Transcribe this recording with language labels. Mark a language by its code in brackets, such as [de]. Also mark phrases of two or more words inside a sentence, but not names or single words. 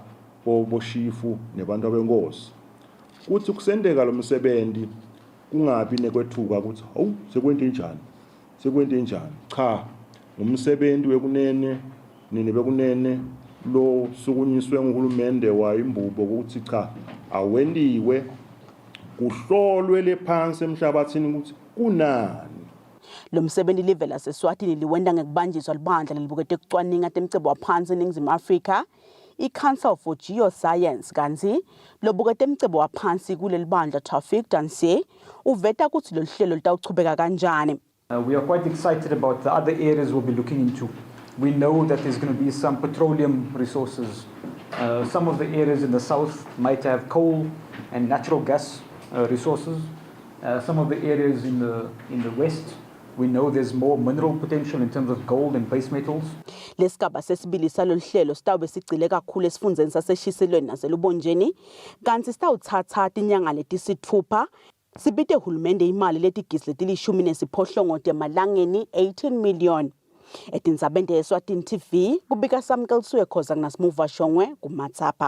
[ss] boshifu nebantu abenkosi kuthi kusendeka lo msebenzi kungabi nekwethuka ukuthi hawu sekwente njani cha umsebenzi wekunene nini bekunene lo sukunyiswe nguhulumende wayimbubo ukuthi cha awentiwe kuhlolwe lephansi emhlabathini ukuthi kunani. Lo msebenzi live laseSwatini liwenda ngekubanjiswa libandla lelibukete kucwaninga temcebo waphansi eNingizimu Afrika i-Council for Geoscience kanti lobukete temcebo waphansi kuleli bandla Taufik Danse uveta ukuthi lo hlelo litawuchubeka kanjani. [en] We are quite excited about the other areas we'll be looking into. We know that there's going to be some petroleum resources. Some of the areas in the south might have coal and natural gas resources. Some of the areas in the west, we know there's more mineral potential in terms of gold and base metals. [ss] Lesigaba sesibili saloluhlelo sitawube sigcile kakhulu esifundeni saseshiselweni naselubonjeni kanti sitawuthatha inyanga letisithupha sibite uhulumende imali letigisi letilishumi nesiphohlongo temalangeni 18 million. Etindzabeni Eswatini TV kubika Samkeliswe Khoza kunasimuva Shongwe kuMatsapa.